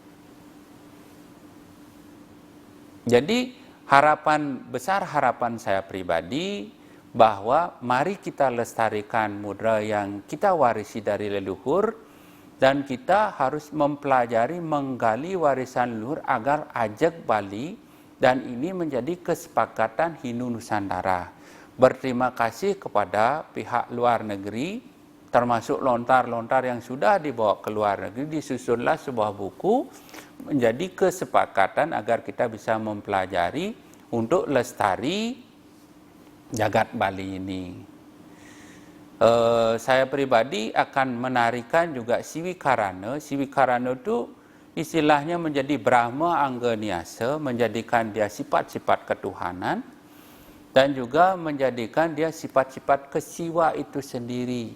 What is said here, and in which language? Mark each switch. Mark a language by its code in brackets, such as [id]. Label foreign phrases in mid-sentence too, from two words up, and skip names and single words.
[id] Jadi besar harapan saya pribadi, bahwa mari kita lestarikan mudra yang kita warisi dari leluhur, dan kita harus mempelajari, menggali warisan leluhur agar ajak Bali, dan ini menjadi kesepakatan Hindu Nusantara. Berterima kasih kepada pihak luar negeri, termasuk lontar-lontar yang sudah dibawa ke luar negeri, disusunlah sebuah buku menjadi kesepakatan agar kita bisa mempelajari untuk lestari jagat Bali ini. Saya pribadi akan menarikan juga siwikarana. Siwikarana itu istilahnya menjadi Brahma Angganyasa, menjadikan dia sifat-sifat ketuhanan, dan juga menjadikan dia sifat-sifat kesiwa itu sendiri.